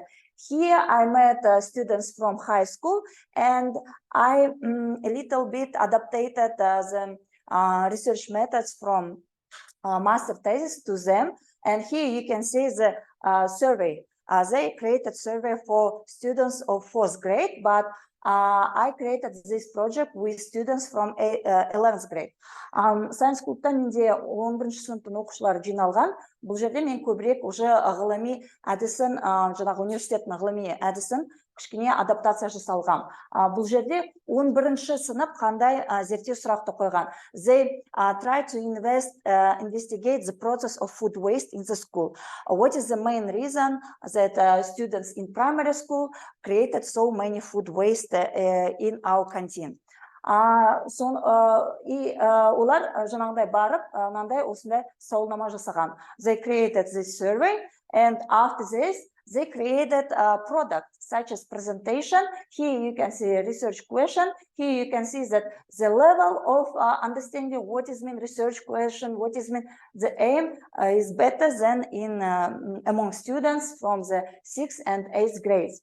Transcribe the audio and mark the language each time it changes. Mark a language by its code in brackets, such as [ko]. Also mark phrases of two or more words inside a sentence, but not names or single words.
[en] Here I met students from high school, and I a little bit adapted the research methods from master thesis to them. And here you can see the survey. They created survey for students of 4th grade, but I created this project with students from 11th grade. [kk] Science клубта менде 11-ші сыныптың оқушылары жиналған. Бұл жерде мен көбірек уже ғылыми әдісін, жаңағы университеттің ғылыми әдісін кішкене адаптация жасалған. Бұл жерде 11-ші сынып қандай зерттеу сұрақты қойған. [en] They try to investigate the process of food waste in the school. What is the main reason that students in primary school created so many food waste in our canteen? [kk] И олар жаңағыдай барып, мынандай осындай сауалнама жасаған. [en] They created this survey, and after this, they created a product such as presentation. Here you can see a research question. Here you can see that the level of understanding what is mean research question, what is mean the aim is better than in among students from the 6th and 8th grades.